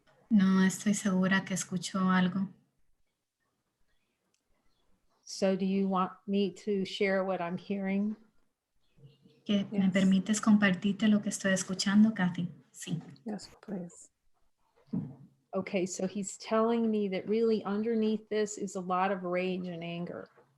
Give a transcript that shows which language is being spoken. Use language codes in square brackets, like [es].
[es] No estoy segura que escuchó algo. [en] So do you want me to share what I'm hearing? [es] ¿Que me [en] Yes. [es] permites compartirte lo que estoy escuchando, Kathy? Sí. [en] Yes, please. Okay, so he's telling me that really underneath this is a lot of rage and anger.